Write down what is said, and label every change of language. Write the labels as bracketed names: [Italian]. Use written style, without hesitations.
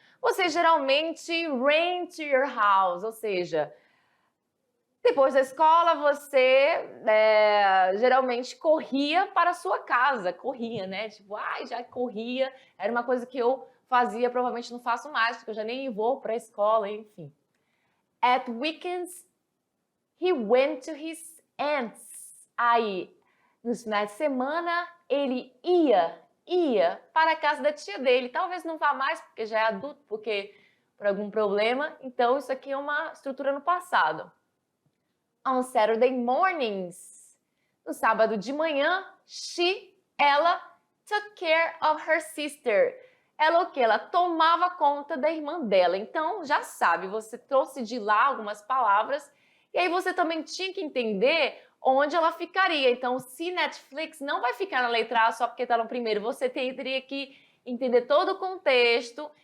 [Portuguese] Você geralmente [English] ran to your house, [Portuguese] ou seja, depois da escola você geralmente corria para a sua casa, corria, né? Tipo, já corria, era uma coisa que eu fazia, provavelmente não faço mais, porque eu já nem vou para a escola, enfim. [English] At weekends, he went to his aunt's. [Portuguese] Aí, nos finais de semana, ele ia para a casa da tia dele. Talvez não vá mais, porque já é adulto, porque por algum problema. Então, isso aqui é uma estrutura no passado. [English] On Saturday mornings, [Portuguese] no sábado de manhã, ela [English] took care of her sister. [Portuguese] Ela o quê? Ela tomava conta da irmã dela. Então, já sabe, você trouxe de lá algumas palavras e aí você também tinha que entender onde ela ficaria. Então, se Netflix não vai ficar na letra A só porque está no primeiro, você teria que entender todo o contexto.